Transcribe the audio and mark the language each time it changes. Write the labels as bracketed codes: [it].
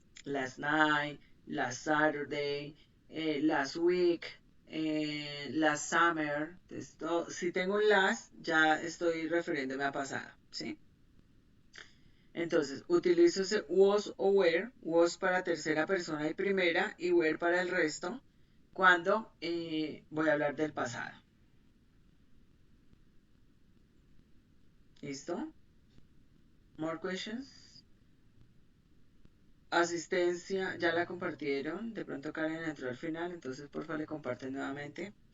[en] Last night, last Saturday, last week, last summer. [es] Entonces, si tengo un last, ya estoy refiriéndome a pasado. ¿Sí? Entonces, utilizo ese was o were. Was para tercera persona y primera y were para el resto cuando voy a hablar del pasado. ¿Listo? [en] More questions? [es] Asistencia, ya la compartieron. De pronto Karen entró al final, entonces por favor le comparten nuevamente.